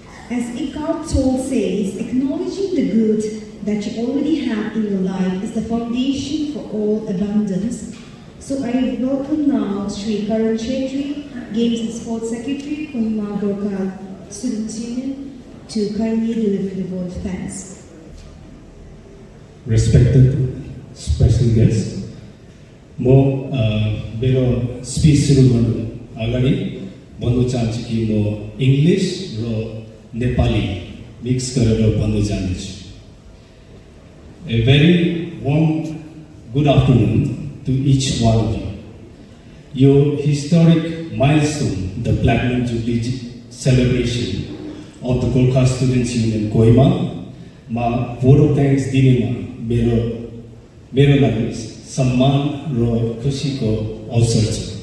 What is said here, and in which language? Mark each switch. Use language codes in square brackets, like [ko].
[en] As Eckhart Tolle says, acknowledging the good that you already have in your life is the foundation for all abundance. So I welcome now Sri Karan Chhetri, Games and Sports Secretary, Kohima Gorkha Students Union, to kindly deliver the vote of thanks. Respected special guests, [ne] म मेरो speech सुरु गर्नु अगाडि भन्नु चाहन्छु कि म English र नेपाली मिक्स गरेर भन्नु चाहन्छु. [en] A very warm good afternoon to each one of you. Your historic milestone, the Platinum Jubilee celebration of the Gorkha Students Union Kohima, ma vote of thanks [ne] दिनेमा मेरो लागि सम्मान र खुसीको अवसर छ.